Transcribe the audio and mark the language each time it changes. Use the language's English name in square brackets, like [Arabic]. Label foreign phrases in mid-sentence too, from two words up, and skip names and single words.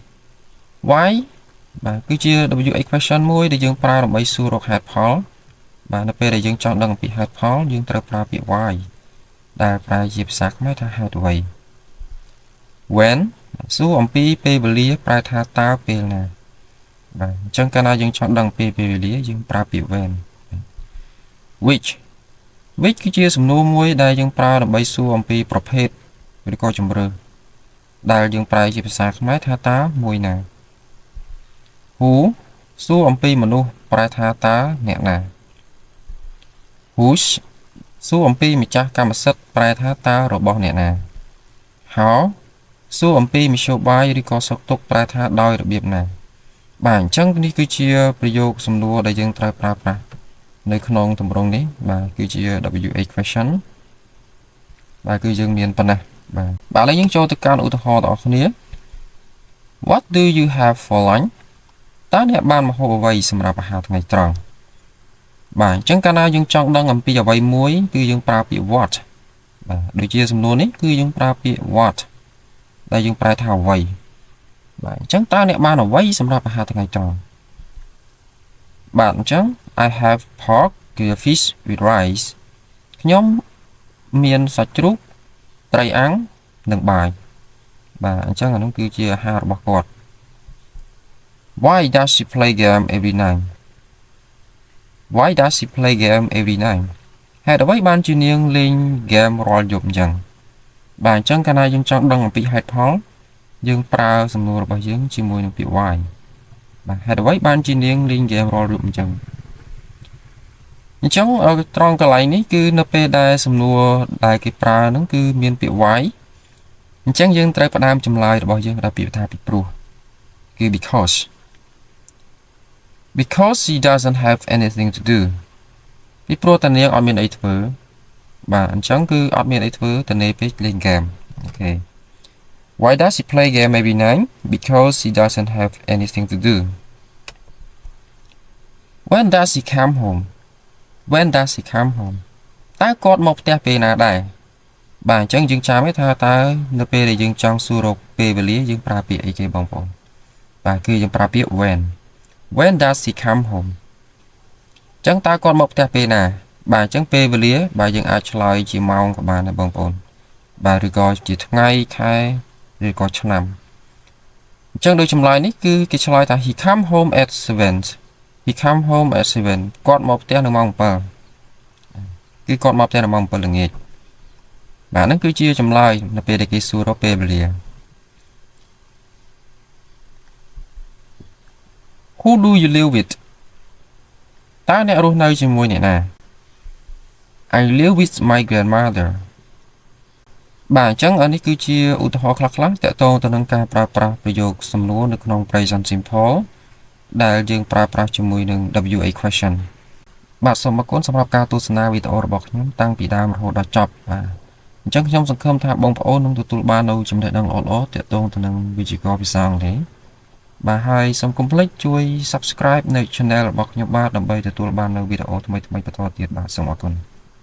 [Khmer] បាទគឺជា [English] WH question [Khmer] មួយដែលយើងប្រើដើម្បីសួររកហេតុផលបាទនៅពេលដែលយើងចង់ដឹងអំពីហេតុផលយើង ត្រូវប្រើពាក្យ why ដែលប្រែជាភាសាខ្មែរថាហេតុអ្វី when សួរអំពីពេលវេលាប្រែថាតើពេលណាបាទអញ្ចឹងកាលណាយើងចង់ដឹងពេលវេលាយើងប្រើពាក្យ [English] when which [Khmer] គឺជាសំណួរមួយដែលយើងប្រើដើម្បីសួរអំពីប្រភេទឬក៏ជម្រើសដែលយើងប្រែជាភាសាខ្មែរថាតើមួយណា who សួរអំពីមនុស្សប្រែថាតើអ្នកណា whose សួរអំពីម្ចាស់កម្មសិទ្ធិប្រែថាតើរបស់អ្នកណា how សួរអំពីមធ្យោបាយឬក៏សុខទុក្ខប្រែថាដោយរបៀបណាបាទអញ្ចឹងនេះគឺជាប្រយោគសំណួរដែលយើងត្រូវប្រើប្រាស់នៅក្នុងទម្រង់នេះបាទគឺជា WH question បាទគឺយើងមានប៉ុណ្ណេះបាទឥឡូវយើងចូលទៅកាន់ឧទាហរណ៍បងប្អូនគ្នា [English] What do you have for lunch [Khmer] តើអ្នកបានម្ហូបអ្វីសម្រាប់អាហារថ្ងៃត្រង់បាទអញ្ចឹងកាលណាយើងចង់ ដឹងអំពីអ្វីមួយគឺយើងប្រើពាក្យ what បាទដូចជាសំណួរនេះគឺយើងប្រើពាក្យ what ដែលយើងប្រែថាអ្វីបាទអញ្ចឹ ងតើអ្នកបានអ្វីសម្រាប់អាហារថ្ងៃត្រង់បាទអញ្ចឹង [English] I have pork grilled fish with rice [Khmer] ខ្ញុំមានសាច់ជ្រូកត្រីអាំងនឹង បាយបាទអញ្ចឹងអានោះគឺជាអាហាររបស់គាត់ [English] Why does she play game every night Why does she play game every night [Khmer] ហេតុអ្វីបានជានាងលេងហ្គេមរាល់យប់អញ្ចឹងបាទអញ្ចឹងកាលណាយើងចង់ដឹងអំពីហេតុផលយើងប្រើសំណួររបស់យើងជាមួយនឹងពាក្យ why បាទហេតុអ្វីបានជានាងលេងហ្គេមរាល់យប់អញ្ចឹង ត្រង់កន្លែងនេះគឺនៅពេលដែលសំណួរដែលគេប្រើហ្នឹងគឺមានពាក្យ why អញ្ចឹងយើងត្រូវផ្ដើមចម្លើយរបស់យើងដោយពាក្យថាពីព្រោះគឺ [English] because she doesn't have anything to do [Khmer] ពីព្រោះតានាងអត់មានអីធ្វើបាទអញ្ចឹងគឺអត់មានអីធ្វើតានាងពេកលេងហ្គេមអូខេ [English] Why does she play game every night because she doesn't have anything to do When does she come home When does she come home [Khmer] តើគាត់មកផ្ទះពេលណាដែរបាទអញ្ចឹងយើងចាំឯថាតើនៅពេលដែលយើងចង់សួររ កពេលវេលាយើងប្រើពាក្យអីគេបងប្អូនបាទគឺយើងប្រើពាក្យ [English] when does she come home [Khmer] អញ្ចឹងតើគាត់មកផ្ទះ ពេលណាបាទអញ្ចឹងពេលវេលាបាទយើងអាចឆ្លើយជាម៉ោងក៏បានដែរបងប្អូនបាទឬក៏ជាថ្ងៃខែឬក៏ឆ្នាំអញ្ចឹងដូចចម្លើយនេះគឺគេឆ្លើយថា [English] he come home at 7 he come home at 7 [Khmer] គាត់មកផ្ទះនៅម៉ោង7គឺគាត់មកផ្ទះនៅម៉ោង7ល្ងាចបាទហ្នឹងគឺជាចម្លើយនៅពេលដែលគេសួររកពេលវេលា [English] Who do you live with [Khmer] តើអ្នករស់នៅជាមួយអ្នកណា [English] I live with my grandmother [Khmer] បាទអញ្ចឹងនេះគឺជាឧទាហរណ៍ ខ្លះៗតាក់ទងទៅនឹងការប្រើប្រាស់ប្រយោគសំណួរនៅក្នុង [English] present simple [Khmer] ដែលយើងប្រើប្រាស់ជាមួយនឹង [English] WA question [Khmer] បាទសូមអរគុណសម្រាប់ការទស្សនាវីដេអូរបស់ខ្ញុំតាំងពីដើមរហូតដល់ចប់បាទអញ្ចឹងខ្ញុំសង្ឃឹមថាបងប្អូននឹងទទួលបាននូវចំណេះដឹងល្អៗទាក់ទងទៅនឹងវិជ្ជាភាសាអង់គ្លេសបាទហើយសូមកុំភ្លេចជួយ Subscribe នៅ Channel របស់ខ្ញុំបាទដើម្បីទទួលបាននូវវីដេអូថ្មីៗបន្តទៀតបាទសូមអរគុណ